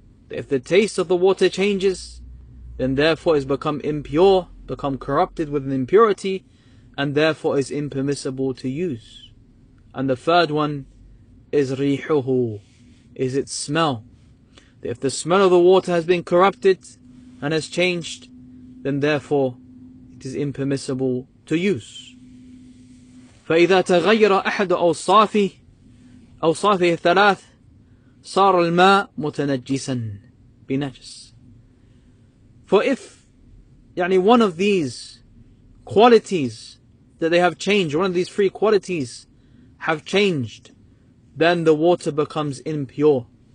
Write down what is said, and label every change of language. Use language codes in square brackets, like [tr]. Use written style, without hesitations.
[en] If the taste of the water changes, then therefore it's become impure, become corrupted with an impurity, and therefore is impermissible to use. And the third one is ريحه, is its smell. If the smell of the water has been corrupted and has changed, then therefore it is impermissible to use. [ar] فإذا تغير أحد أوصافه الثلاث صار الماء متنجسا بنجس. [en] For if one of these qualities that they have changed, one of these three qualities have changed, then the water becomes impure.